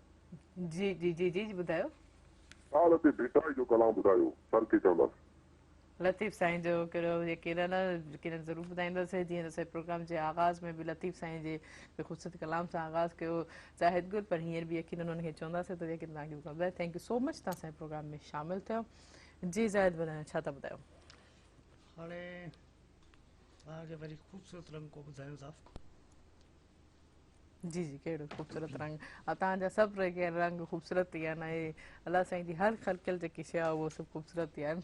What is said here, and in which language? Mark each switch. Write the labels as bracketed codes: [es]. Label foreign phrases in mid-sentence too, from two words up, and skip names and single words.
[sd] जी जी जी जी ॿुधायो। हा लतीफ़ भिटाई जो कलाम ॿुधायो सर खे चवंदासीं। लतीफ़ साईं जो कहिड़ो यकीनन ज़रूरु ॿुधाईंदासीं। जीअं असां प्रोग्राम जे आगाज़ में बि लतीफ़ साईं जे ख़ूबसूरत कलाम सां आगाज़ कयो ज़ाहिद गुल, पर हींअर बि यकीनन उनखे चवंदासीं त यकीन तव्हांखे ॿुधायो। [en] thank you so much [sd] तव्हां असांजे प्रोग्राम में शामिलु थियो। जी ज़ाहिद ॿुधायो छा था ॿुधायो? हाणे तव्हांखे वरी ख़ूबसूरत रंग को ॿुधायूं था। जी जी कहिड़ो ख़ूबसूरत रंग। तव्हांजा सभु रंग ख़ूबसूरत थी विया आहिनि। अलाह साईं जी हर ख़लक़ियल जेकी शइ आहे उहो सभु ख़ूबसूरत थी आहे।